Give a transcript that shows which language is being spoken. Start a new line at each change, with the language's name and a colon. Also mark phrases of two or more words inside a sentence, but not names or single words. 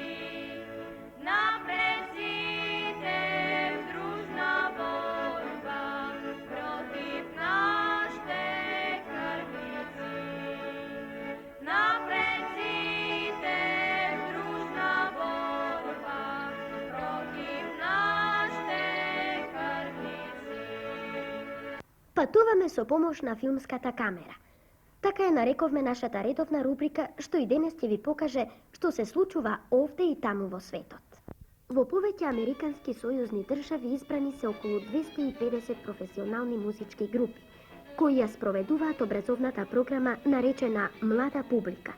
Macedonian: напред Зидем, дружна борба против наште крвници. Напред Зидем, дружна борба против наште крвници. Патуваме со помош на филмската камера. Така ја нарековме нашата редовна рубрика, што и денес ќе ви покаже што се случува овде и таму во светот. Во повеќе американски сојузни држави избрани се околу 250 професионални музички групи, кои ја спроведуваат образовната програма наречена Млада публика.